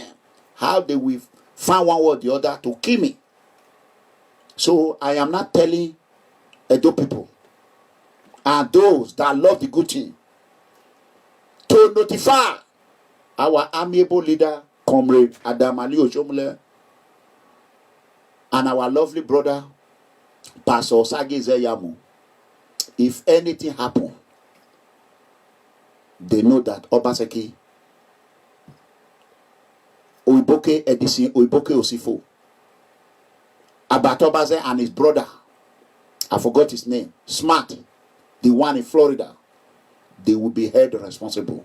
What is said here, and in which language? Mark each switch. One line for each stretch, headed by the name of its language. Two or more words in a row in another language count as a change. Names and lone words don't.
English: How they will find one or the other to kill me. So I am not telling Edo people and those that love the good thing to notify our amiable leader, Comrade Adamali Oshomule, and our lovely brother, Pastor Osagi Izeyamu. If anything happen, they know that Obaseki, Oiboke Edison, Oiboke Osifo, Abatobaze and his brother, I forgot his name, Smart, the one in Florida, they will be held responsible.